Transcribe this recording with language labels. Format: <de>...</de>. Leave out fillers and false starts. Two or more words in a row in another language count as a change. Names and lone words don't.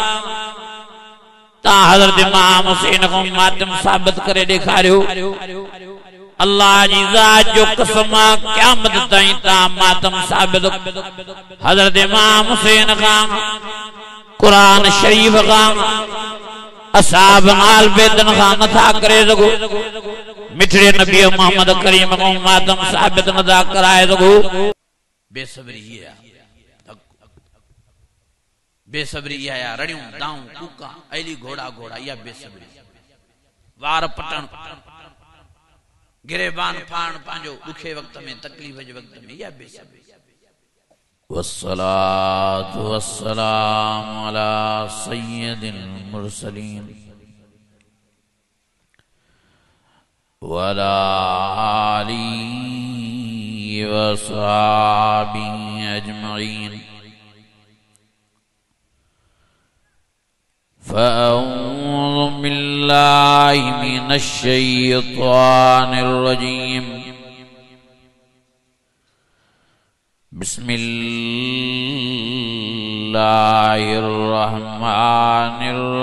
<sd>ता हज़रत इमाम हुसैन को मातम साबित करे दिखारियो अल्लाह जी ज़ात जो कसम क़यामत ताईं ता मातम साबित हज़रत इमाम हुसैन का कुरान शरीफ का असहाब आल बैतन का नथा करे सको मिठड़े नबी मोहम्मद करीम को मातम साबित नथा कराए सको बेसब्री है बेसब्री या रड़ियों दाऊं कूका ऐली घोड़ा घोड़ा या बेसब्री वार पटन गिरेबान फाण पांजो दुखे वक्त में तकलीफ जे वक्त में या बेसब्री</sd> <ar>والصلاة والسلام على سيد المرسلين وعلى آله وصحبه أجمعين فأعوذ بالله من الشيطان الرجيم بسم الله الرحمن</ar>